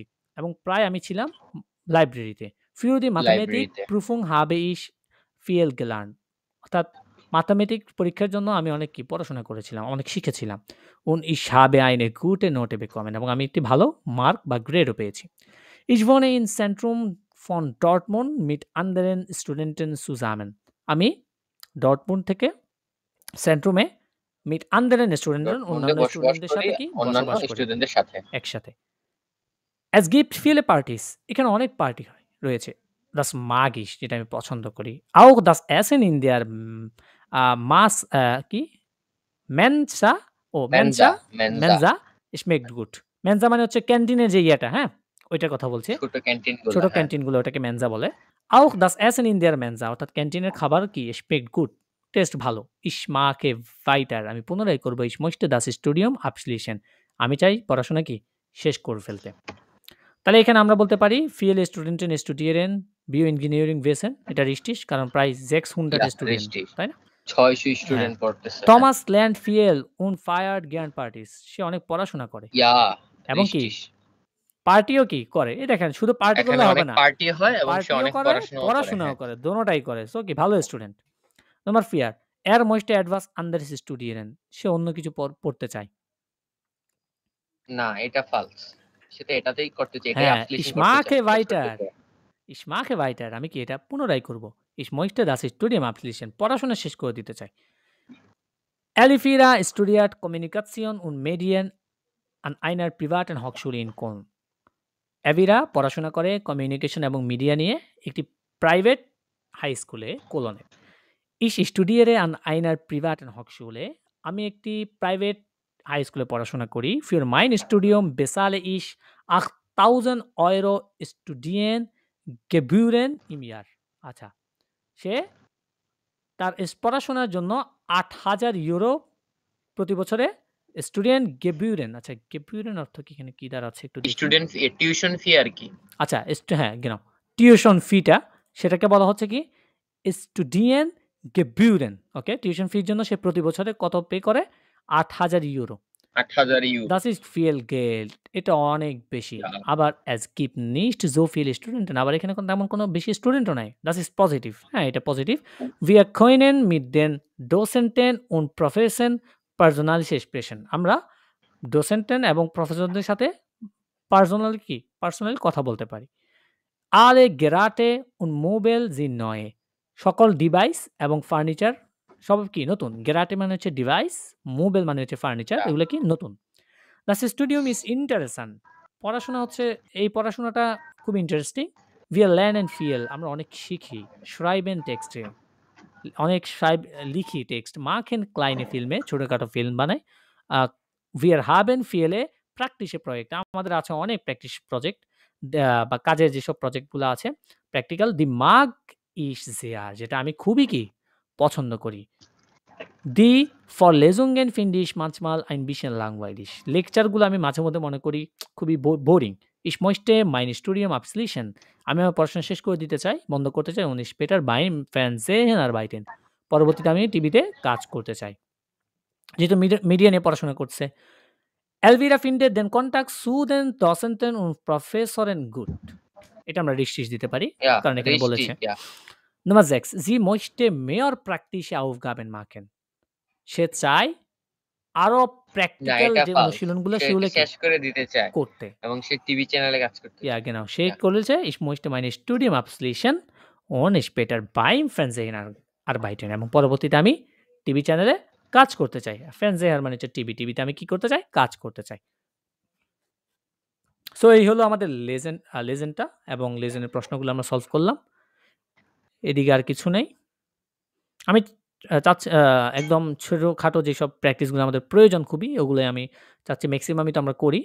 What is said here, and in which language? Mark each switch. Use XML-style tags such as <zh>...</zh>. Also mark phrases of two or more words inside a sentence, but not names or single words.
<bn>এবং প্রায় আমি ছিলাম লাইব্রেরিতে।</bn> <de>Für die Mathematikprüfung habe ich viel gelernt.</de> <bn>অর্থাৎ ম্যাথমেটিক পরীক্ষার জন্য আমি অনেক কি পড়াশোনা করেছিলাম, অনেক শিখেছিলাম।</bn> <de>Und ich habe eine gute Note bekommen.</de> <bn>এবং আমি একটি ভালো মার্ক বা গ্রেডও পেয়েছি।</bn> <de>Ich wohne im Zentrum von Dortmund mit anderen Studenten zusammen.</de> <bn>আমি ডর্টমুন্ড থেকে সেন্ট্রুমে</bn> <de>mit anderen Studenten</de> <bn>অন্যান্য স্টুডেন্টদের সাথে কি বসবাস করি স্টুডেন্টদের সাথে</bn> <de>একসাথে। Es gibt viele Partys.</de> <bn>এখানে অনেক পার্টি রয়েছে।</bn> <de>Das mag ich,</de> <bn>যেটা আমি পছন্দ করি।</bn> <de>Auch das Essen in der কি Mensa Mensa schmeckt gut.</de> <bn>Mensa মানে হচ্ছে ক্যান্টিনের যে ইয়েটা, হ্যাঁ ওইটার কথা বলছে। ছোট ক্যান্টিনগুলো ওটাকে মেনজা বলে।</bn> <de>Auch das Essen in der Mensa</de> <bn>অর্থাৎ ক্যান্টিনের খাবার কি</bn> <de>schmeckt gut.</de> <bn>টেস্ট ভালো।</bn> <de>Ich mag weiter.</de> <bn>আমি পুনরায় করব</bn> <de>ich möchte das Studium abschließen.</de> <bn>আমি চাই পড়াশোনা কি শেষ করে ফেলতে। তাহলে এখানে আমরা বলতে পারি</bn> <de>viele Studenten studieren Bioingenieurwesen.</de> <bn>এটা richtig কারণ প্রায় 600 স্টুডেন্ট, তাই না? 600 স্টুডেন্ট পড়তেছে।</bn> <de>Thomas lernt viel und feiert gern Partys.</de> <bn>সে অনেক পড়াশোনা করে। এবং কি পার্টিও কি করে? এই দেখেন শুধু পার্টি করলে হবে না। পার্টি হয় এবং সে অনেক পড়াশোনাও করে। দোনোটাই করে। সো কি ভালো স্টুডেন্ট। নাম্বার 4</bn> <de>Er möchte etwas anderes studieren.</de> <bn>সে অন্য কিছু পড়তে চায়। না, এটা ফালস। সেটা এটাতেই করতে চাই। এটাই অ্যাপ্লিকেশন করতে চাই।</bn> <de>Ich mache weiter.</de> <bn>আমি কি এটা পুনরায় করব।</bn> <de>Ich möchte das Studium abschließen.</de> <bn>পড়াশোনা শেষ করে দিতে চাই।</bn> <de>Elvira studiert Kommunikation und Medien an einer privaten Hochschule in Köln.</de> <bn>এভিরা পড়াশোনা করে কমিউনিকেশন এবং মিডিয়া নিয়ে একটি প্রাইভেট হাই স্কুলে কোলনে।</bn> <de>Ich studiere an einer privaten Hochschule.</de> <bn>আমি একটি প্রাইভেট হাই স্কুলে পড়াশোনা করি।</bn> <de>Für mein Studium bezahle ich 8.000 Euro Studiengebühren im Jahr.</de> <bn>আচ্ছা, সে তার পড়াশোনার জন্য 8,000 ইউরো প্রতি বছরে</bn> <de>Studenten Gebühren.</de> <bn>আচ্ছা, গেবিউরেন অর্থ কি এখানে কি দাঁড়াচ্ছে একটু দেখি। স্টুডেন্ট ফি, টিউশন ফি আর কি। আচ্ছা, হ্যাঁ genau, টিউশন ফিটা সেটাকে বলা হচ্ছে কি</bn> <de>Studien Gebühren.</de> <bn>ওকে, টিউশন ফির জন্য সে প্রতি বছরে কত পে করে? 8,000 ইউরো। 8,000 ইউরো।</bn> <de>Das ist viel Geld.</de> <bn>এটা অনেক বেশি।</bn> <de>আবার es gibt nicht so viele Studenten.</de> <bn>আবার এখানে তেমন কোনো বেশি স্টুডেন্টও নাই।</bn> <de>Das ist positive.</de> <bn>হ্যাঁ, এটা পজিটিভ।</bn> <de>Wir können mit den Docenten und Professoren Personalische Sprechen।</de> <bn>আমরা ডোসেন্টেন এবং প্রফেসরদের সাথে পার্সোনালি কথা বলতে পারি।</bn> <de>Alle Geräte und Möbel sind neu।</de> <bn>সকল ডিভাইস এবং ফার্নিচার সব কি নতুন। গেরাটে মানে হচ্ছে ডিভাইস, মোবেল মানে হচ্ছে ফার্নিচার, এগুলো কি নতুন।</bn> <de>Das Studium ist interessant।</de> <bn>পড়াশোনা হচ্ছে, এই পড়াশোনাটা খুব ইন্টারেস্টিং।</bn> <de>Wir lernen viel।</de> <bn>আমরা অনেক শিখি।</bn> <de>Schreiben Texte।</de> <bn>অনেক লিখি টেক্সট।</bn> <de>Machen kleine Filme।</de> <bn>ছোটখাটো ফিল্ম বানাই।</bn> <de>Wir haben viele praktische Projekte।</de> <bn>আমাদের আছে অনেক প্র্যাকটিস প্রজেক্ট বা কাজের যেসব প্রজেক্টগুলো আছে প্র্যাকটিক্যাল।</bn> <de>Die mag ich sehr।</de> <bn>যেটা আমি খুবই কি পছন্দ করি।</bn> <de>Die Vorlesungen finde ich manchmal ein bisschen langweilig।</de> <bn>লেকচারগুলো আমি মাঝে মধ্যে মনে করি খুবই বোরিং।</bn> <de>Ich möchte mein Studium abschließen।</de> <bn>আমি আমার পড়াশোনা শেষ করে দিতে চাই, বন্ধ করতে চাই।</bn> <de>Und später beim Fernsehen arbeiten।</de> <bn>পরবর্তীতে আমি টিভিতে কাজ করতে চাই। যেহেতু মিডিয়া নিয়ে পড়াশোনা করছে।</bn> <de>Elvira findet den Kontakt zu den Dozenten und Professoren gut।</de> <bn>এটা আমরা রিস্টিস দিতে পারি,</bn> <de>Ja,</de> <bn>কারণ এখানে</bn> <de>richtig,</de> <bn>বলেছে।</bn> <de>ja. Nummer 6, sie möchte mehr praktische Aufgaben machen।</de> <bn>সে চায় আরো না, প্র্যাকটিক্যাল এটা যে false। অনুশীলনগুলো সে সেগুলো কি শেষ করে দিতে চায় করতে। এবং সে টিভি চ্যানেলে কাজ করতে</bn> <de>Ja,</de> <bn>চায়। genau। সে</bn> <de>Ja. বলেছে ich möchte mein Studium abschließen und später beim Fernsehen arbeiten।</de> <bn>এবং পরবর্তীতে আমি টিভি চ্যানেলে কাজ করতে চাই। Fernseher মানে হচ্ছে টিভি, টিভিতে আমি কি করতে চাই? কাজ করতে চাই। সো এই হলো আমাদের লেজেন্ডটা এবং লেজেন্ডের প্রশ্নগুলো আমরা সলভ করলাম। এদিকে আর কিছু নেই। আমি চাচ্ছি একদম ছোটখাটো যেসব প্র্যাকটিসগুলো আমাদের প্রয়োজন খুবই, ওগুলোই আমি চাচ্ছি ম্যাক্সিমামই তো আমরা করি।</bn>